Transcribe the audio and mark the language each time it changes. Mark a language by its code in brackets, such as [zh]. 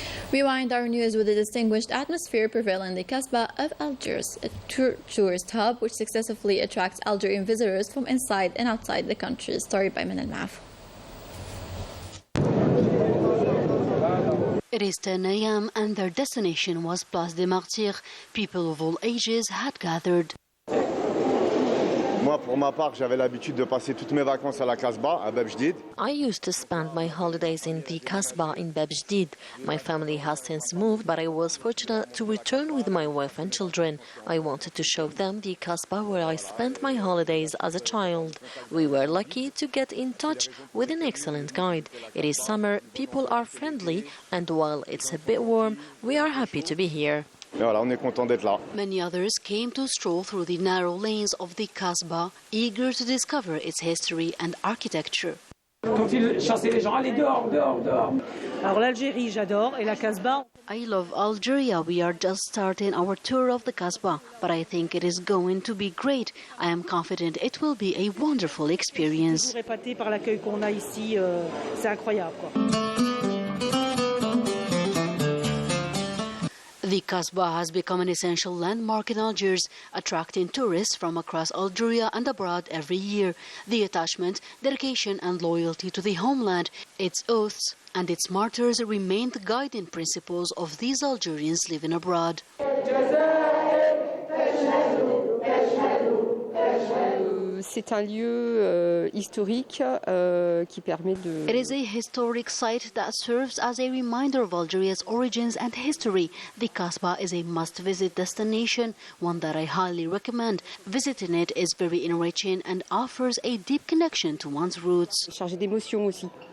[en] We wind our news with the distinguished atmosphere prevailing in the Kasba of Algiers, a tourist hub which successfully attracts Algerian visitors from inside and outside the country. Story by Min Al-Maf. It is 10 a.m. and their destination was Place des Martyrs. People of all ages had gathered. [fr] Moi, pour ma part, j'avais l'habitude de passer toutes mes vacances à la Kasba, à Bab Jdid. [en] I used to spend my holidays in the Kasba in Bab Jdid. My family has since moved, but I was fortunate to return with my wife and children. I wanted to show them the Kasba where I spent my holidays as a child. We were lucky to get in touch with an excellent guide. It is summer, people are friendly, and while it's a bit warm, we are happy to be here. [fr] Et voilà, on est content d'être là. [en] Many others came to stroll through the narrow lanes of the Kasba, eager to discover its history and architecture. [fr] Quand il chassait les gens, allez dehors, dehors, dehors. Alors l'Algérie, j'adore, et la Kasba. [en] I love Algeria. We are just starting our tour of the Kasba, but I think it is going to be great. I am confident it will be a wonderful experience. [fr] Je suis épatée par l'accueil qu'on a ici, c'est incroyable, quoi. [en] The Kasba has become an essential landmark in Algiers, attracting tourists from across Algeria and abroad every year. The attachment, dedication and loyalty to the homeland, its oaths and its martyrs remain the guiding principles of these Algerians living abroad. [fr] C'est un lieu historique qui permet de... [en] It is a historic site that serves as a reminder of Algeria's origins and history. The Kasba is a must-visit destination, one that I highly recommend. Visiting it is very enriching and offers a deep connection to one's roots. [fr] Chargé d'émotion aussi.